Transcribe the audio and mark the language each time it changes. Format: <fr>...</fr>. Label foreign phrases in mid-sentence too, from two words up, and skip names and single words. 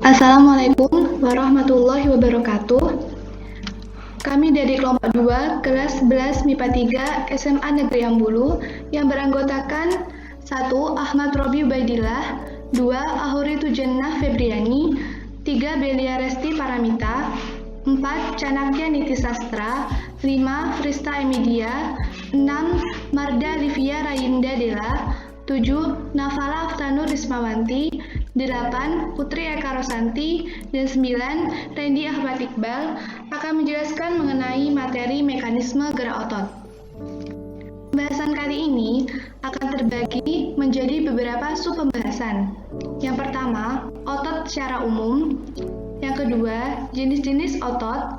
<ar>السلام عليكم ورحمة الله وبركاته.</ar> <id>Kami dari kelompok 2, kelas 11 MIPA 3 SMA Negeri Ambulu yang beranggotakan 1. Ahmad Robi Ubaidillah, 2. Ahuri Tujannah Febriani, 3. Belia Resti Paramita, 4. Canakya Niti Sastra, 5. Rista Emidia, 6. Marda Livia Rayinda Dela, 7. Nafala Aftanur Rismawanti, 8. Putri Eka Rosanti, dan 9. Randy Ahmad Iqbal akan menjelaskan mengenai materi mekanisme gerak otot. Pembahasan kali ini akan terbagi menjadi beberapa sub-pembahasan. Yang pertama, otot secara umum. Yang kedua, jenis-jenis otot.</id>